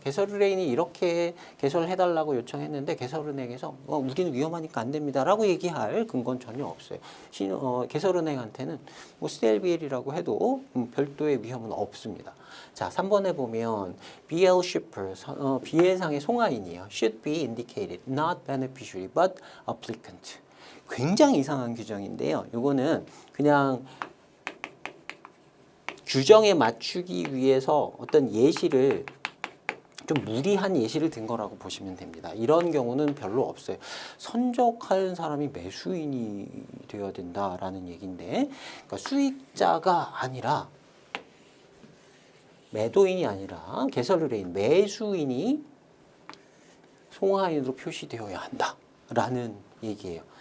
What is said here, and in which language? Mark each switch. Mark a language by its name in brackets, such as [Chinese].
[Korean] 개설 의뢰인이 이렇게 개설을 해달라고 요청했는데 개설은행에서 우리는 위험하니까 안 됩니다라고 얘기할 근거는 전혀 없어요. 개설은행한테는 뭐 CLBL이라고 해도 별도의 위험은 없습니다. 자, 3번에 보면 BL shipper, BL상의 송화인이에요. [English] should be indicated, not beneficiary, but applicant. [Korean] 굉장히 이상한 규정인데요. 이거는 그냥 규정에 맞추기 위해서 어떤 예시를 좀 무리한 예시를 든 거라고 보시면 됩니다. 이런 경우는 별로 없어요. 선적하는 사람이 매수인이 되어야 된다라는 얘기인데, 그러니까 수익자가 아니라 매도인이 아니라 개설 의뢰인, 매수인이 송화인으로 표시되어야 한다라는 얘기예요.